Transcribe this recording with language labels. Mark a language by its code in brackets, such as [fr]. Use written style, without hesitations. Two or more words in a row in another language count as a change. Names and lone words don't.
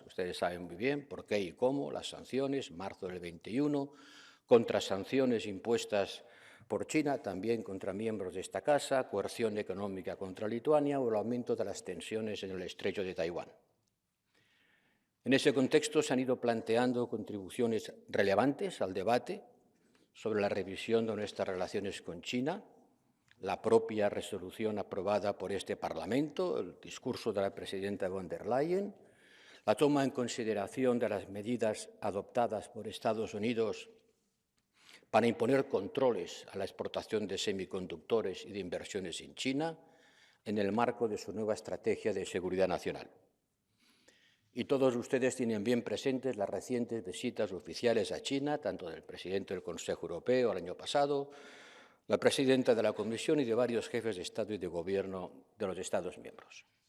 [es] Ustedes saben muy bien por qué y cómo: las sanciones, marzo del 21, contrasanciones impuestas por China, también contra miembros de esta casa, coerción económica contra Lituania o el aumento de las tensiones en el estrecho de Taiwán. En ese contexto se han ido planteando contribuciones relevantes al debate sobre la revisión de nuestras relaciones con China, la propia resolución aprobada por este Parlamento, el discurso de la presidenta von der Leyen, la toma en consideración de las medidas adoptadas por Estados Unidos para imponer controles a la exportación de semiconductores y de inversiones en China en el marco de su nueva estrategia de seguridad nacional. Y todos ustedes tienen bien presentes las recientes visitas oficiales a China, tanto del presidente del Consejo Europeo el año pasado, la presidenta de la Comisión y de varios jefes de Estado y de Gobierno de los Estados miembros.